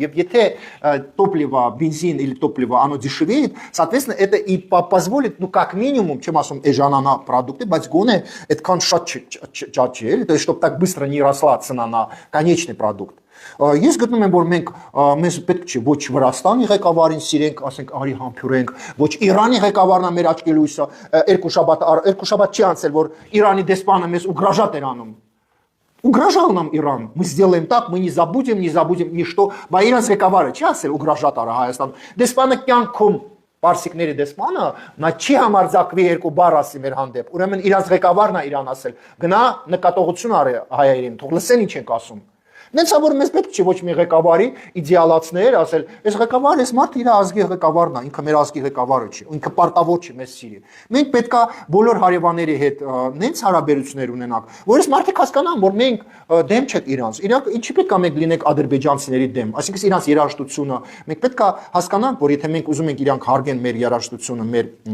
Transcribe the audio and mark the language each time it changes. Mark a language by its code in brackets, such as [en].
[hy] Եվ եթե [ru] топливо, бензин или топливо оно дешевеет, соответственно, это и позволит, ну как минимум, чем [hy] ասում էժանանա продукты, բայց գոնե այդքան շատ չաճել, [ru] то есть чтобы так быстро не росла цена на конечный продукт։ [hy] Ես գտնում եմ, որ մենք մեզ պետք չի ոչ Վրաստանի ղեկավարին սիրենք, ասենք արի համբուրենք, ոչ Իրանի ղեկավարն է մեր աչքի լույսը, երկու շաբաթ չի անցել, որ Իրանի դեսպանը մեզ ուգրաժատ էր անում։ [ru] Угрожал нам Иран. Мы сделаем так, мы не забудем ничто. [hy] Բա իրանց ղեկավարը չի ասել ուգրաժատ արա Հայաստան։ Դեսպանը կյանքում Պարսիկների դեսպանը նա չի համարձակվի երկու բառ ասի մեր հանդեպ։ Ուրեմն իրանց ղեկավարն է իրան ասել։ Գնա նկատողություն արի հայերին, թող լսեն ինչ ենք ասում։ Նենցա որ մեզ պետք չի ոչ մի ղեկավարի իդեալացներ, ասել, այս ղեկավարը, այս մարդը իր ազգի ղեկավարն է, ինքը մեր ազգի ղեկավարը չի, ինքը պարտավոր չի մեզ սիրի։ Մենք պետքա բոլոր հարևանների հետ նենց հարաբերություններ ունենանք, որ այս մարդիկ հասկանան, որ մենք դեմ չեք իրանց։ Իրանք ինչի պետքա մենք լինենք ադրբեջանցիների դեմ, այսինքն իրանց երաժշտությունը, մենք պետքա հասկանանք, որ եթե մենք ուզում ենք իրանք հարգեն մեր երաժշտությունը, մեր